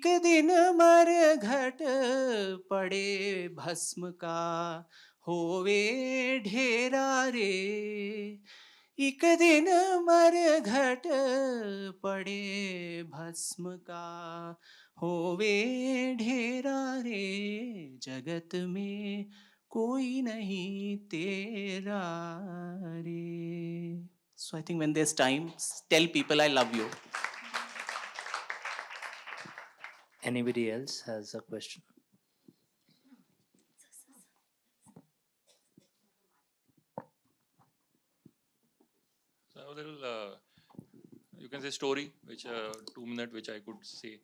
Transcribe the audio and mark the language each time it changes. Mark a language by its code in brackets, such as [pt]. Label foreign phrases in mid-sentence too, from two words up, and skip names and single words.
[hi] दिन मर घट पड़े भस्म का होवे ढेरा रे, एक दिन मर घट पड़े भस्म का होवे ढेरा रे, जगत में कोई नहीं तेरा रे. [en] So I think when there's time, tell people I love you. Anybody else has a question? So I have a little, you can say story, which 2 minute, which I could say.